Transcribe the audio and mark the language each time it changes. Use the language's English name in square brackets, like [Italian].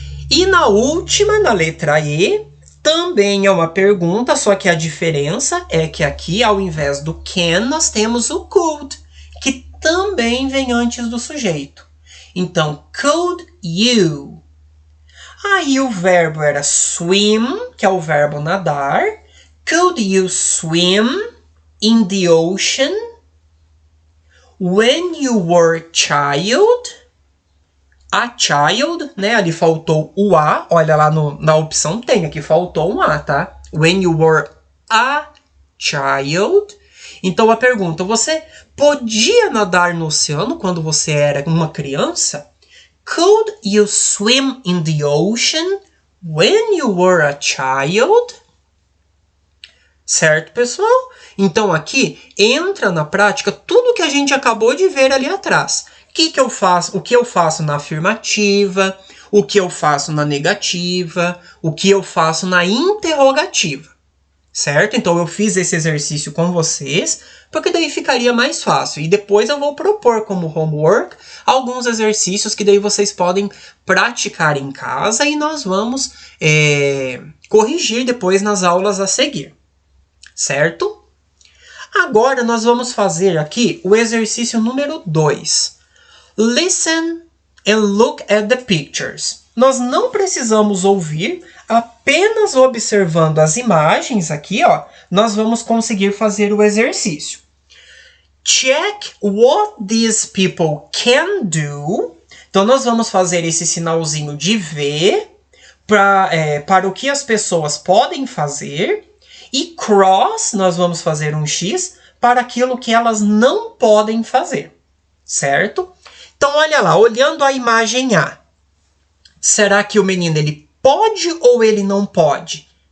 [Portuguese] E na última, na letra E, também é uma pergunta, só que a diferença é que aqui, ao invés do can, nós temos o could, que também vem antes do sujeito. Então, [English] could you? [Portuguese] Aí o verbo era swim, que é o verbo nadar. [English] Could you swim in the ocean when you were a child? A child, [Portuguese] né? Ali faltou o A. Olha lá na opção tem, aqui faltou um A, tá? [English] When you were a child. [Portuguese] Então a pergunta, você podia nadar no oceano quando você era uma criança? [English] Could you swim in the ocean when you were a child? [Portuguese] Certo, pessoal? Então aqui entra na prática tudo que a gente acabou de ver ali atrás. O que eu faço na afirmativa, o que eu faço na negativa, o que eu faço na interrogativa. Certo? Então eu fiz esse exercício com vocês, porque daí ficaria mais fácil. E depois eu vou propor como homework alguns exercícios que daí vocês podem praticar em casa e nós vamos corrigir depois nas aulas a seguir. Certo? Agora nós vamos fazer aqui o exercício número 2. [English] Listen and look at the pictures. [Portuguese] Nós não precisamos ouvir, apenas observando as imagens aqui, ó, nós vamos conseguir fazer o exercício. [English] Check what these people can do. [Portuguese] Então nós vamos fazer esse sinalzinho de V para o que as pessoas podem fazer. E cross, nós vamos fazer um X para aquilo que elas não podem fazer. Certo? Então, olha lá, olhando a imagem A. Será que o menino ele pode ou ele não pode?